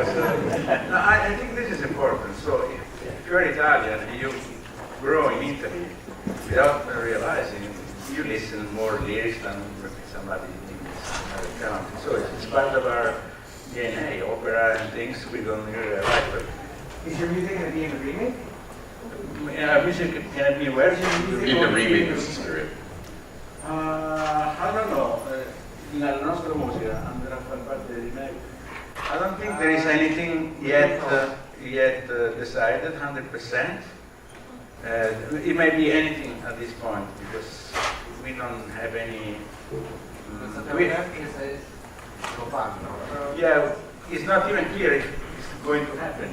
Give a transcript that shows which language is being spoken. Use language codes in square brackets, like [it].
[en] Because, no, I think this is important. So if you're Italian and you grow in Italy without realizing, you listen more lyrics than somebody in another country. So it's part of our DNA, opera and things we don't really realize. But is your music going to be in the remake? Music can be where? In the remake of Suspiria. I don't know. [it] Nella nostra musica andrà a far parte del remake. [en] I don't think there is anything yet decided 100%. It may be anything at this point because we don't have any. Yeah, it's not even clear if it's going to happen.